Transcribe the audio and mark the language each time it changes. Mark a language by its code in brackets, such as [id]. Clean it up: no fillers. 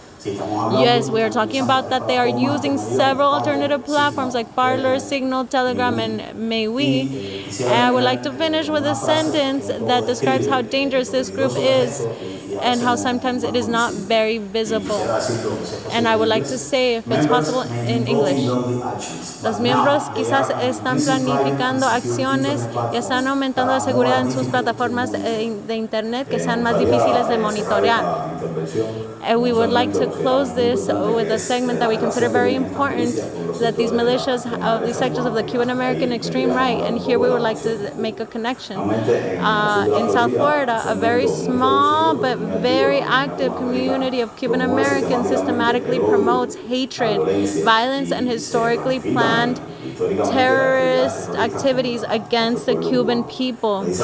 [en] Yes, we are talking about that they are using several alternative platforms like Parler, Signal, Telegram, and MeWe. And I would like to finish with a sentence that describes how dangerous this group is and how sometimes it is not very visible. And I would like to say, if it's possible, in English. [es] Los miembros quizás están planificando acciones y están aumentando la seguridad en sus plataformas de Internet que sean más difíciles de monitorear. [en] And we would like to close this with a segment that we consider very important, that these militias of these sectors of the Cuban American extreme right, and here we would like to make a connection. In South Florida, a very small but very active community of Cuban Americans systematically promotes hatred, violence, and historically planned terrorist activities against the Cuban people.